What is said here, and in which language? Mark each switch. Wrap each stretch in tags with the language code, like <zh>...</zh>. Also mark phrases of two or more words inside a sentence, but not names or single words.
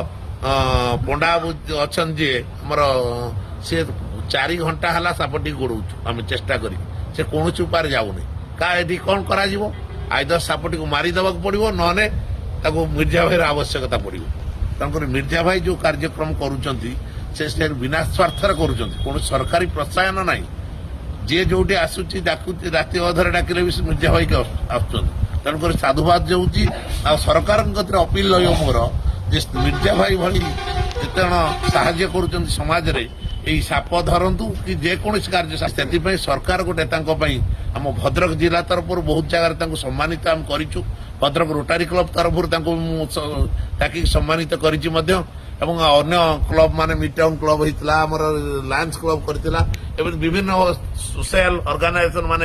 <or>ପଣ୍ଡା ଅଛନ୍ତି ଯିଏ ଆମର ସେ 4 ଘଣ୍ଟା ହେଲା ସାପଟି ଗୋଡ଼ଉଛୁ ଆମେ ଚେଷ୍ଟା କରିକି ସେ କୌଣସି ଉପାୟରେ ଯାଉନି କାହା ଏଠି କ'ଣ କରାଯିବ ଆଇଦର ସାପଟିକୁ ମାରିଦେବାକୁ ପଡ଼ିବ ନହେଲେ ତାକୁ ମିର୍ଜା ଭାଇର ଆବଶ୍ୟକତା ପଡ଼ିବ ତେଣୁକରି ମିର୍ଜା ଭାଇ ଯେଉଁ କାର୍ଯ୍ୟକ୍ରମ କରୁଛନ୍ତି ସେ ବିନା ସ୍ୱାର୍ଥରେ କରୁଛନ୍ତି କୌଣସି ସରକାରୀ ପ୍ରୋତ୍ସାହନ ନାହିଁ ଯିଏ ଯେଉଁଠି ଆସୁଛି ଡାକୁଛି ରାତି ଅଧରେ ଡାକିଲେ ବି ସେ ମିର୍ଜା ଭାଇକି ଆସୁଛନ୍ତି ତେଣୁକରି ସାଧୁବାଦ ଦେଉଛି ଆଉ ସରକାରଙ୍କ କତିରେ ଅପିଲ ରହିବ ମୋର ଯେ ମିର୍ଜା ଭାଇ ଭଳି ଯେତେଜଣ ସାହାଯ୍ୟ କରୁଛନ୍ତି ସମାଜରେ ଏଇ ସାପ ଧରନ୍ତୁ কি যেকୌଣସି କାର୍ଯ୍ୟ ସେଥିପାଇଁ ସରକାର ଗୋଟେ ତାଙ୍କ ପାଇଁ ଆମ ଭଦ୍ରକ ଜିଲ୍ଲା ତରଫରୁ ବହୁତ ଜାଗାରେ ତାଙ୍କୁ ସମ୍ମାନିତ ଆମେ କରିଛୁ ଭଦ୍ରକ ରୋଟାରୀ କ୍ଲବ ତରଫରୁ ତାଙ୍କୁ ମୁଁ ଡାକିକି ସମ୍ମାନିତ କରିଛି ମଧ୍ୟ ଏବଂ ଅନ୍ୟ କ୍ଲବ ମାନେ ମିଟାଉନ୍ କ୍ଲବ ହେଇଥିଲା ଆମର ଲାୟନ୍ସ କ୍ଲବ କରିଥିଲା ଏବଂ ବିଭିନ୍ନ ସୋସିଆଲ ଅର୍ଗାନାଇଜେସନ ମାନେ</or>